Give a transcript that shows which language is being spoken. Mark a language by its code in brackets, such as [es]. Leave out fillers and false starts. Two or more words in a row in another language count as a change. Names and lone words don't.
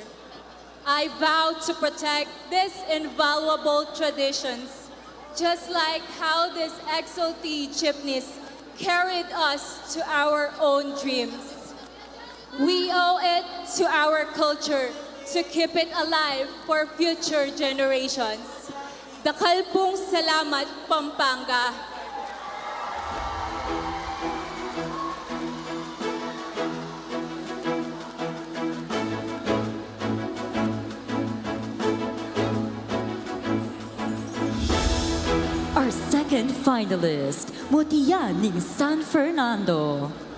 [en] I vow to protect these invaluable traditions, just like how these exaltee jeepneys carried us to our own dreams. We owe it to our culture to keep it alive for future generations. [pam] Dakal pong salamat, Pampanga. [en] Our second finalist, Mutya Ning San Fernando.